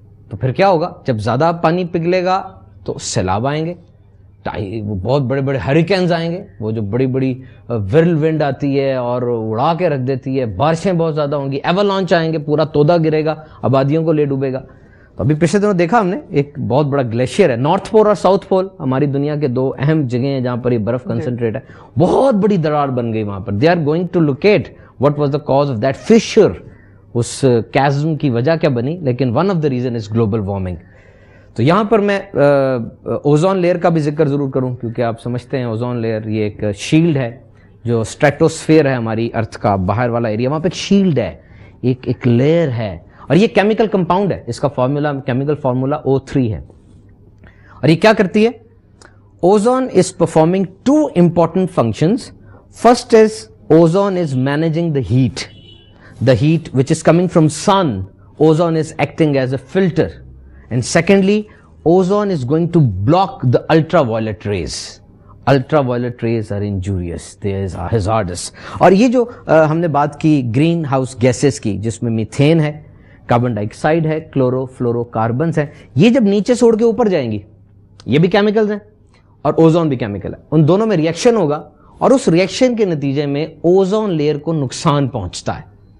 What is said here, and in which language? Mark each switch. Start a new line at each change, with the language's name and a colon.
Urdu: تو پھر کیا ہوگا؟ جب زیادہ پانی پگھلے گا تو سیلاب آئیں گے, وہ بہت بڑے بڑے ہریکینز آئیں گے, وہ جو بڑی بڑی ورل ونڈ آتی ہے اور اڑا کے رکھ دیتی ہے, بارشیں بہت زیادہ ہوں گی, ایولانچ آئیں گے, پورا تودا گرے گا, آبادیوں کو لے ڈوبے گا. تو ابھی پچھلے دنوں دیکھا ہم نے ایک بہت بڑا گلیشیئر ہے, نارتھ پول اور ساؤتھ پول, ہماری دنیا کے 2 اہم جگہیں ہیں جہاں پر یہ برف کنسنٹریٹ ہے. بہت بڑی درار بن گئی وہاں پر.
English: they are going to locate what was the cause of that fissure,
Urdu: اس chasm کی وجہ کیا بنی, لیکن
English: one of the reason is global warming.
Urdu: تو یہاں پر میں اوزون لیئر کا بھی ذکر ضرور کروں, کیونکہ آپ سمجھتے ہیں اوزون لیئر یہ ایک شیلڈ ہے, جو اسٹریٹوسفیئر ہے ہماری ارتھ کا باہر والا ایریا, وہاں پہ ایک شیلڈ ہے, ایک لیئر ہے, اور یہ کیمیکل کمپاؤنڈ ہے, اس کا فارمولا, کیمیکل فارمولا O3 ہے. اور یہ کیا کرتی ہے؟
English: Ozone is performing 2 important functions. First is ozone is managing the heat which is coming from sun. Ozone is acting as a filter. And secondly, ozone is going to block the ultraviolet rays. Ultraviolet rays are injurious, they are hazardous.
Urdu: اور یہ جو ہم نے بات کی green house gases کی, جس میں میتھین ہے, کاربن ڈائی آکسائڈ ہے, کلورو فلورو کاربنز ہیں, یہ جب نیچے سے اڑ کے اوپر جائیں گی, یہ بھی کیمیکلز ہیں اور اوزون بھی کیمیکل ہے, ان دونوں میں ریئیکشن ہوگا, اور اس ریئیکشن کے نتیجے میں اوزون لیئر کو نقصان پہنچتا ہے.